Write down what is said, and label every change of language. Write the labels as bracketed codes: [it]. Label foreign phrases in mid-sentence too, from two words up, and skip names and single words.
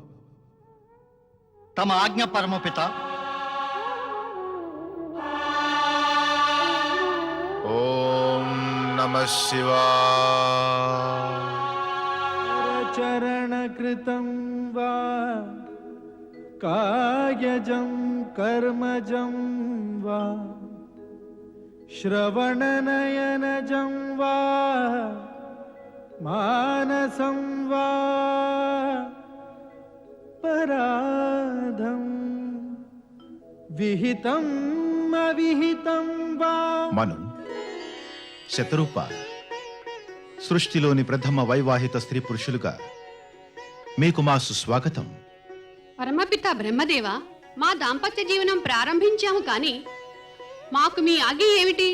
[te] తమ ఆజ్ఞ పరమపిత. [sa] ఓం నమ శివాయ. చరణకృతం వా कायजं कर्मजं वा श्रवणनयनजं वा मानसं वा पराधं विहितम् अविहितं वा [te] మను శతరూప సృష్టిలోని ప్రథమ వైవాహిత స్త్రీ పురుషులుగా మీకు మా సుస్వాగతం. పరమపిత బ్రహ్మదేవ, మా దాంపత్య జీవనం ప్రారంభించాము కానీ మాకు మీ ఆజ్ఞ ఏమిటి?